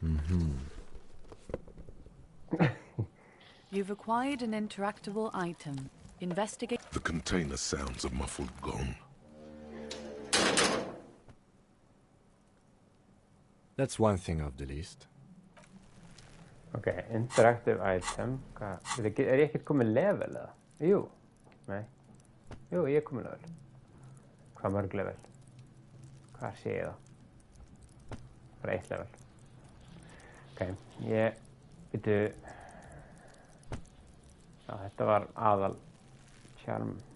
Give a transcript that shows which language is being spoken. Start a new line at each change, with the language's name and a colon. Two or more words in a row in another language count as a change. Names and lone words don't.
English: You've acquired an interactable item. Investigate... The container sounds a muffled gong. That's one thing off the list. Ok, interactive item.
Icelandic: Er ég ekkert komið level eða? Jú. Nei. Jú, ég er komið level. Hvað mörg level? Hvað sé ég það? Bara 1 level. Ok, ég... Veitu... Já, þetta var aðal charm.